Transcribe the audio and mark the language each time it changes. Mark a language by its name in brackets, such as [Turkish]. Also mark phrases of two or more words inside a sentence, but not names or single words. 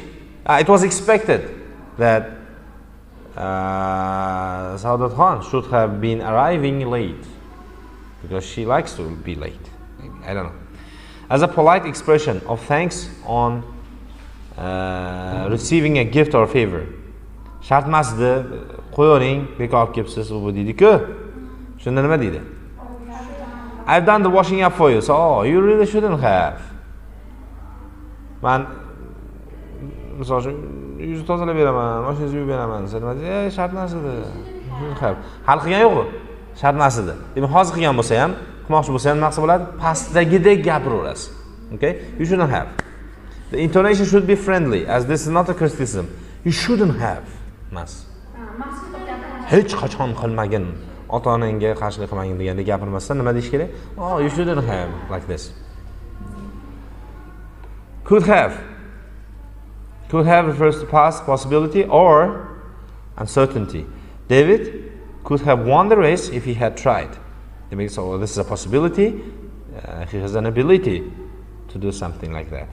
[English] It was expected that Saudat Khan should have been arriving late because she likes to be late. I don't know. As a polite expression of thanks on receiving a gift or favor. [Uzbek] Shart emasdi, qo'yavering, bekor olib kelibsiz, u bu deydi-ku. Shunda nima deydi? [English] I've done the washing up for you. So, oh, you really shouldn't have. [Uzbek] Man, misol uchun, yuzni tozalab beraman, mashinangizni yuvib beraman. Sen nima deydi? Shart emas edi. Hal qilgan yo'q-ku. Shart emas edi. Demak, hozir qilgan bo'lsa ham, qilmoqchi bo'lsa ham nima qilsa bo'ladi? Pastdagidek gapiraverasiz. [English] Okay? You shouldn't have. The intonation should be friendly, as this is not a criticism. You shouldn't have. [Uzbek] Mas. Hech qachon qilmagin. Ota-onangga qarshilik qilmagin deganda gapirmasdan nima deyish kerak? [English] Oh, you shouldn't have, like this. Could have. Could have refers to past possibility or uncertainty. David could have won the race if he had tried. So this is a possibility. He has an ability to do something like that.